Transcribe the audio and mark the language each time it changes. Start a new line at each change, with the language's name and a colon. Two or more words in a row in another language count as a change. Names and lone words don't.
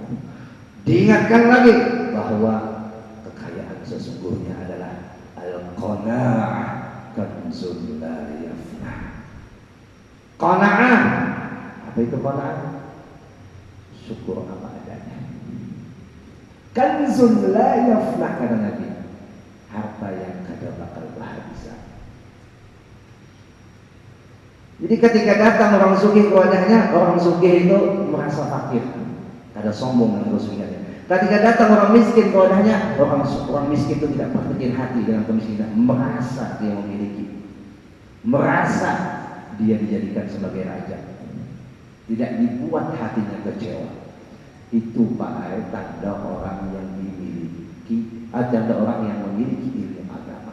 Indonesian: Diingatkan lagi bahwa kekayaan sesungguhnya adalah
Arabic: القناعة كنز لا يفنى.
Indonesian: Qanaah, apa itu qanaah? Syukur apa adanya.
Arabic: كنز لا يفنى,
Indonesian: kata Nabi, harta yang kada bakal habis.
Banjar: Jadi ketika datang orang sugih ke wadahnya, orang sugih itu merasa fakir, ada sombong dengan kesugihannya.
Indonesian: Ketika datang orang miskin ke wadahnya, orang miskin itu tidak berkecil hati dengan kemiskinan, merasa dia memiliki, merasa dia dijadikan sebagai raja, tidak dibuat hatinya kecewa. Itu Pak, tanda orang yang dimiliki, tanda orang yang memiliki ilmu agama.